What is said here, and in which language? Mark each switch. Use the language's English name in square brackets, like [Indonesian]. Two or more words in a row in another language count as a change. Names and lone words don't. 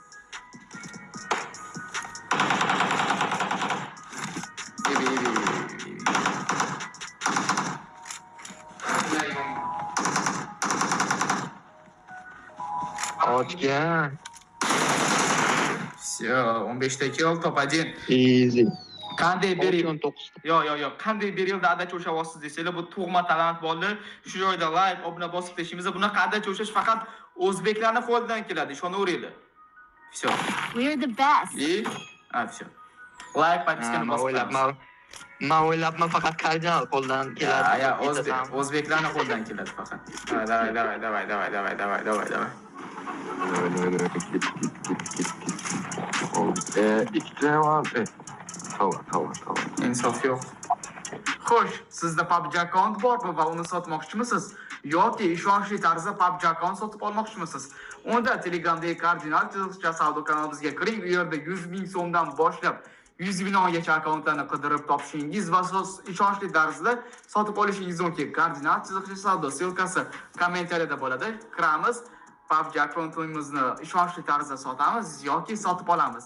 [Uzbek] Ochgan. Все, 15 ta kill, top 1. [English] Easy. [Uzbek] Qanday bir yil 19. Yo'q. Qanday bir yilda adacha o'shavosiz desanglar, bu tug'ma talant bo'ldi. Shu joyda like, obuna bosib tashimiz. Bunaqa adacha o'shash faqat o'zbeklarning qo'lidan keladi, ishonaveringlar. [Russian] Все. [English] We're the best. [Russian] И все. Like, [Uzbek] подпискani bosib qo'yamiz. Men o'ylabman faqat kardinal qo'ldan keladi. Ya, o'zbeklarning qo'lidan keladi faqat. [Russian] Давай. [Turkish] İkide var. Tamam. [Uzbek] Insof yo'q. Xo'sh, sizda PUBG akkaunt bormi va uni sotmoqchimisiz? Yoki ishonchli tarzda PUBG akkaunt sotib olmoqchimisiz? Unda Telegramdagi kardinal savdo kanalimizga kiring. U yerda 100 ming so'mdan boshlab 100 milliongacha akkauntlarni qidirib topishingiz va ishonchli tarzda sotib olishingiz mumkin. Kardinal savdo silkasi kommentariyada bo'ladi. Kiramiz, PUBG akkauntimizni ishonchli tarzda sotamiz yoki sotib olamiz.